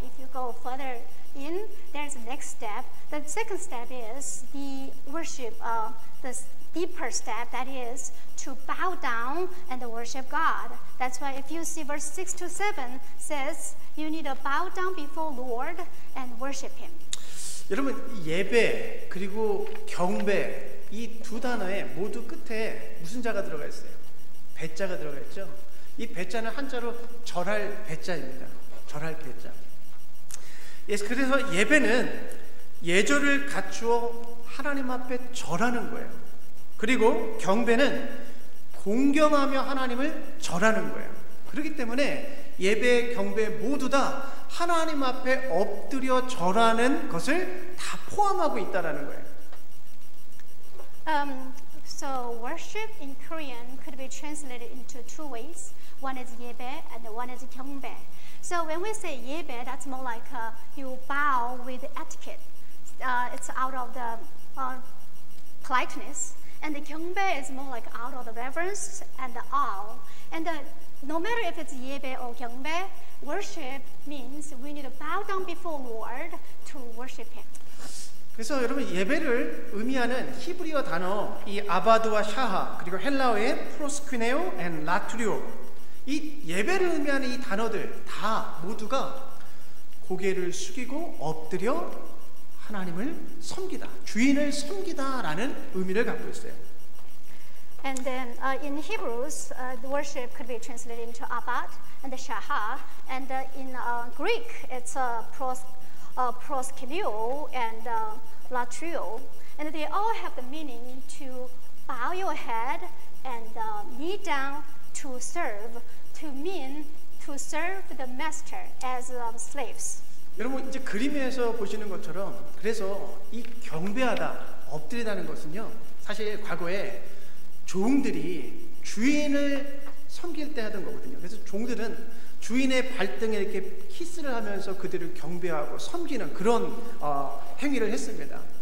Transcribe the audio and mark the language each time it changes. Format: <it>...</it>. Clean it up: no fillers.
<en>If you go further in, there's the next step. The second step is the worship, the deeper step, that is to bow down and worship God. That's why if you see verse 6 to 7 says you need to bow down before Lord and worship Him.</en> <ko>여러분 예배 그리고 경배 이 두 단어에 모두 끝에 무슨 자가 들어가 있어요? 배자가 들어가 있죠. 이 배자는 한자로 절할 배자입니다. 절할 배자. 그래서 예배는 예절을 갖추어 하나님 앞에 절하는 거예요. 그리고 경배는 공경하며 하나님을 절하는 거예요. 그렇기 때문에 예배, 경배 모두 다 하나님 앞에 엎드려 절하는 것을 다 포함하고 있다라는 거예요.</ko> <en>So worship in Korean could be translated into two ways. One is 예배 and one is 경배. So when we say 예배, that's more like you bow with etiquette. It's out of the politeness. And the 경배 is more like out of the reverence and the awe. And no matter if it's 예배 or 경배, worship means we need to bow down before Lord to worship Him.</en> <ko>그래서 여러분 예배를 의미하는 히브리어 단어 이 아바드와 샤하 그리고 헬라어의 프로스퀴네오 앤 라투리오 이 예배를 의미하는 이 단어들 다 모두가 고개를 숙이고 엎드려 하나님을 섬기다, 주인을 섬기다라는 의미를 갖고 있어요.</ko> <en>And then in Hebrews, the worship could be translated into abad and the shaha, and in Greek, it's proskuneo and latrio, and they all have the meaning to bow your head and knee down to serve, to mean to serve the master as slaves.</en> <ko>여러분 이제 그림에서 보시는 것처럼 그래서 이 경배하다, 엎드리다는 것은요 사실 과거에 종들이 주인을 섬길 때 하던 거거든요. 그래서 종들은 주인의 발등에 이렇게 키스를 하면서 그들을 경배하고 섬기는 그런 행위를 했습니다.</ko>